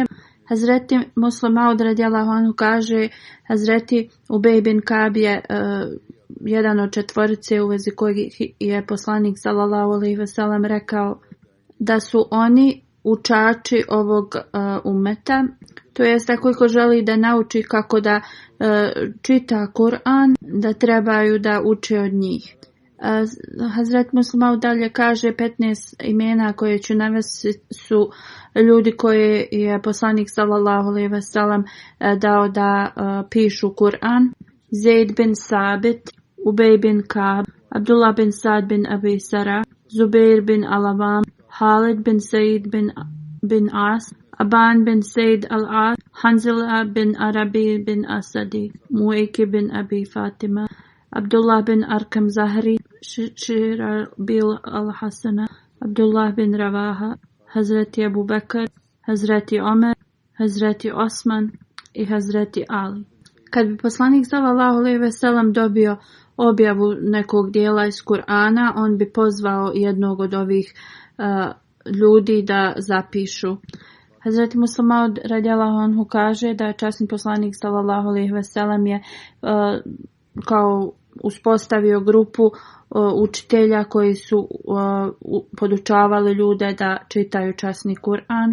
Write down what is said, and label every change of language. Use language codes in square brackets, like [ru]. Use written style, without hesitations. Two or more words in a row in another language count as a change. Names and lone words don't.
[bs] Hazreti Muslim Maud [ar] رضي الله عنه [bs] kaže, Hazreti Ubej bin Kab je jedan od četvorice u vezi kojeg je poslanik [ar] صلى الله عليه وسلم [bs] rekao da su oni učači ovog umeta, to jest ako ko želi da nauči kako da čita Kur'an, da trebaju da uče od njih. Hazret Muslim dalje kaže 15 imena koje ću navesti su ljudi koje je poslanik [ar] صلى الله عليه وسلم [bs] dao da pišu Kur'an. Zaid bin Sabit, Ubej bin Kab, Abdullah bin Sad bin Abi Sara, Zubair bin Alawam, Halid bin Said bin As, Aban bin Said al-As, Hanzala bin Arabi bin Asadi, Muiki bin Abi Fatima, Abdullah bin Arkam Zahri, Shir bil al-Hasana, Abdullah bin Ravaha, Hazreti Abu Bakr, Hazreti Omer, Hazreti Osman i Hazreti Ali. Kad bi poslanik [ar] صلى الله عليه وسلم [bs] dobio objavu nekog dijela iz Kur'ana, on bi pozvao jednog od ovih ljudi da zapišu. Hazreti Muslim Maud [ar] رضي الله عنه [bs] kaže da je časni poslanik [ar] صلى الله عليه وسلم [bs] je kao uspostavio grupu učitelja koji su podučavali ljude da čitaju časni Kur'an.